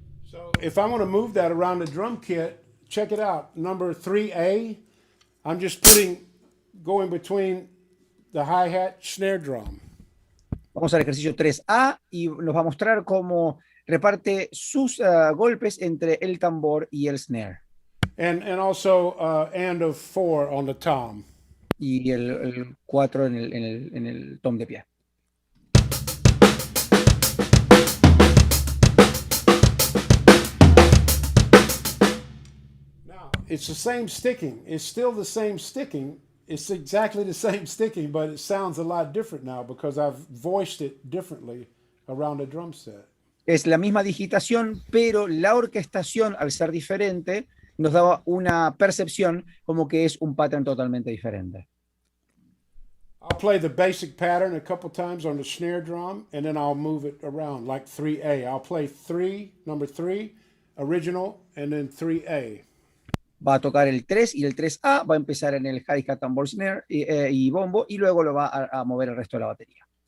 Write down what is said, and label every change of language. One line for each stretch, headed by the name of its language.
English: So if I want to move that around the drum kit, check it out. Number 3A, I'm just going between the hi-hat snare drum.
Spanish: Vamos al ejercicio 3A y nos va a mostrar cómo reparte sus golpes entre el tambor y el snare.
English: And also and of 4 on the tom.
Spanish: Y el 4 en el tom de pie.
English: Now, it's the same sticking. It's still the same sticking. It's exactly the same sticking, but it sounds a lot different now because I've voiced it differently around a drum set.
Spanish: Es la misma digitación, pero la orquestación, al ser diferente, nos daba una percepción como que es un pattern totalmente diferente.
English: I'll play the basic pattern a couple times on the snare drum, and then I'll move it around like 3A. I'll play 3, number 3, original, and then 3A.
Spanish: Va a tocar el 3 y el 3A, va a empezar en el hi-hat, tambor, snare y bombo, y luego lo va a mover el resto de la batería.